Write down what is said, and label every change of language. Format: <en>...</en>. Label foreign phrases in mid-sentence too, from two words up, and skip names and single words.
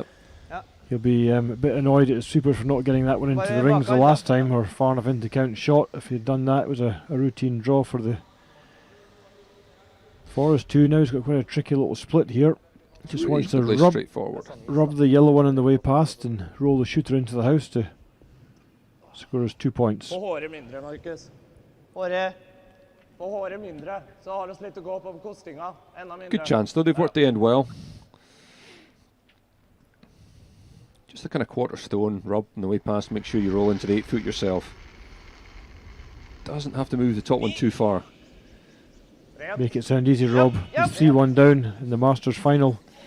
<en>He'll be a bit annoyed at his super for not getting that one into the rings the last time, or far enough into count shot. If he'd done that, it was a routine draw for the Forest 2. Now he's got quite a tricky little split here. Just wants to rub the yellow one on the way past and roll the shooter into the house to score his 2 points.</en> <no>Få håret mindre, Markus. Håret. Få håret mindre, så har oss litt å gå på kostinga. Enda mindre.</no> <en>Good chance though, they've worked the end well. Just a kind of quarter stone rub on the way past, make sure you roll into the 8 foot yourself. Doesn't have to move the top one too far. Make it sound easy, Rob. He's 3-1 down in the Masters final.</en>